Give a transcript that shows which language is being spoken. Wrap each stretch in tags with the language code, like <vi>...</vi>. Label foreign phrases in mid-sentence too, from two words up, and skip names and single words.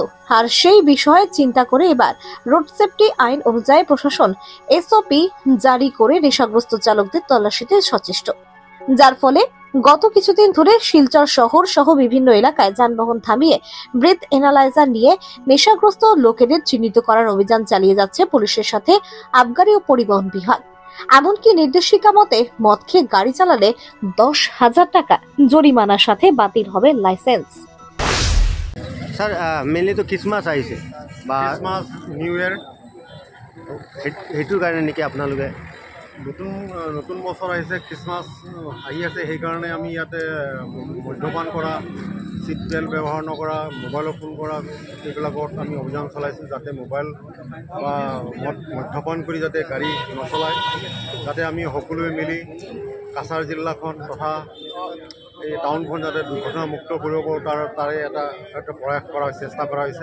<bn>আর সেই বিষয়ে চিন্তা করে এবার রোড সেফটি আইন অনুযায়ী প্রশাসন এসওপি জারি করে নেশাগ্রস্ত চালকদের তল্লাশিতে সচেষ্ট, যার ফলে গত কিছুদিন ধরে শিলচর শহর সহ বিভিন্ন এলাকায় যানবাহন থামিয়ে ব্রেথ অ্যানালাইজার নিয়ে নেশাগ্রস্ত লোকেদের চিহ্নিত করার অভিযান চালিয়ে যাচ্ছে পুলিশের সাথে আবগারি ও পরিবহন বিভাগ। এমনকি নির্দেশিকা মতে মদ খেয়ে গাড়ি চালালে 10,000 টাকা জরিমানার সাথে বাতিল হবে লাইসেন্স।</bn> <as>স্যার মেইনলি তো ক্রিসমাছ আহিছে বা</as> <en>Christmas New Year</en> <as>সেইটোৰ কাৰণে নেকি আপোনালোকে নতুন বছৰ আহিছে, খ্ৰীষ্টমাছ আহি আছে, সেইকাৰণে আমি ইয়াতে মদ্যপান কৰা, চিট বেল্ট ব্যৱহাৰ নকৰা, মোবাইলত ফোন কৰা, এইবিলাকত আমি অভিযান চলাইছোঁ যাতে মোবাইল বা মদ্যপান কৰি যাতে গাড়ী নচলায়, যাতে আমি সকলোৱে মিলি কাছাৰ জিলাখন তথা এই টাউনখন যাতে দুৰ্ঘটনামুক্ত কৰিব পাৰোঁ তাৰে এটা প্ৰয়াস কৰা চেষ্টা কৰা হৈছে।</as>